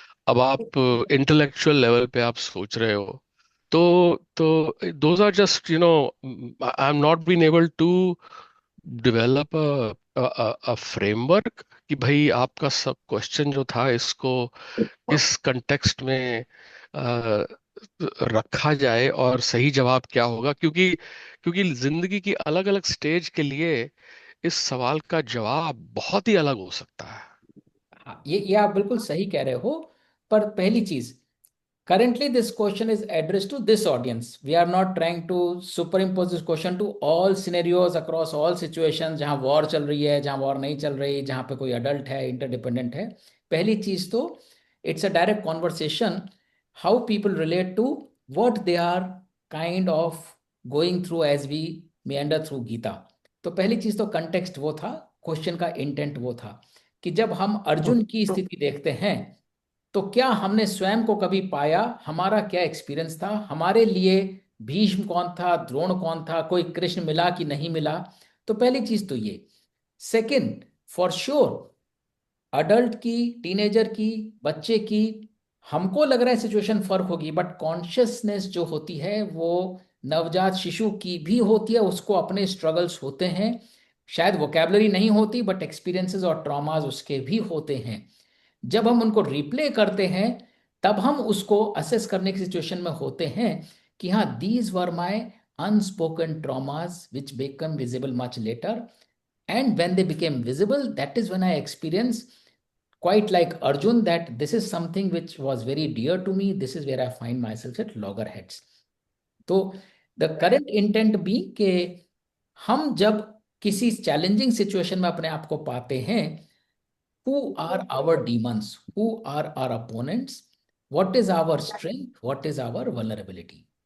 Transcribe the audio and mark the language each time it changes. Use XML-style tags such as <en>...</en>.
<hi>अब आप intellectual level पे आप सोच रहे हो, तो</hi> <en>those are just I am not been able to develop a framework</en> <hi>कि भाई आपका सब क्वेश्चन जो था इसको किस कंटेक्स्ट में अ, रखा जाए और सही जवाब क्या होगा, क्योंकि क्योंकि जिंदगी की अलग अलग स्टेज के लिए इस सवाल का जवाब बहुत ही अलग हो सकता है। हाँ, ये आप बिल्कुल सही कह रहे हो। पर पहली चीज,</hi> <en>currently this question is addressed to this audience. We are not trying to superimpose this question to all scenarios across all situations,</en> <hi>जहां वॉर चल रही है, जहां वॉर नहीं चल रही, जहां पे कोई अडल्ट है, इंटरडिपेंडेंट है। पहली चीज तो</hi> <en>It's a direct conversation, how people relate to what they are kind of going through as we meander through Gita.</en> <hi>तो पहली चीज तो कंटेक्स्ट वो था, क्वेश्चन का इंटेंट वो था कि जब हम अर्जुन की स्थिति देखते हैं तो क्या हमने स्वयं को कभी पाया, हमारा क्या एक्सपीरियंस था, हमारे लिए भीष्म कौन था, द्रोण कौन था, कोई कृष्ण मिला कि नहीं मिला। तो पहली चीज तो ये। सेकंड, फॉर श्योर अडल्ट की, टीनेजर की, बच्चे की, हमको लग रहा है सिचुएशन फर्क होगी, बट कॉन्शियसनेस जो होती है वो नवजात शिशु की भी होती है, उसको अपने स्ट्रगल्स होते हैं। शायद वोकेबलरी नहीं होती, बट एक्सपीरियंसेस और ट्रॉमास उसके भी होते हैं। जब हम उनको रिप्ले करते हैं तब हम उसको असेस करने की सिचुएशन में होते हैं कि हाँ,</hi> <en>These were my unspoken traumas which become visible much later, and when they became visible, that is when I experienced, quite like Arjun, that this is something which was very dear to me, this is where I find myself at loggerheads.</en> <hi>तो the current intent भी कि हम जब किसी challenging situation में अपने आप को पाते हैं,</hi> <en>who are our demons, who are our opponents, what is our strength, what is our vulnerability.</en>